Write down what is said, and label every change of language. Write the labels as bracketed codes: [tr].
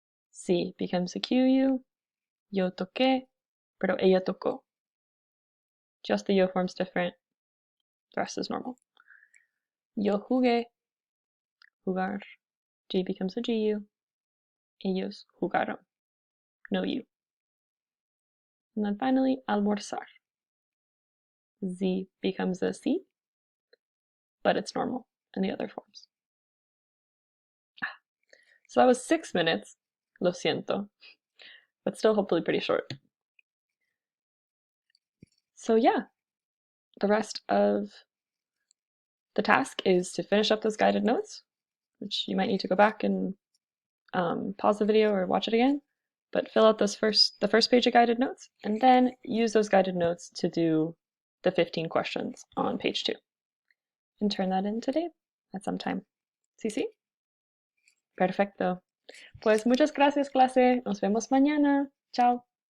[en] C becomes a QU, [es] yo toqué, pero ella tocó. [en] Just the yo form's different, the rest is normal. [es] Yo jugué, jugar. [en] G becomes a GU, [es] ellos jugaron, [en] no you. And then finally, almorzar. Z becomes a C, but it's normal in the other forms. So that was 6 minutes, [es] lo siento, [en] but still hopefully pretty short. So yeah, the rest of the task is to finish up those guided notes, which you might need to go back and pause the video or watch it again, but fill out the first page of guided notes, and then use those guided notes to do the 15 questions on page 2. And turn that in today at some time. [es] ¿Sí? Perfecto. Pues muchas gracias, clase. Nos vemos mañana. Chao.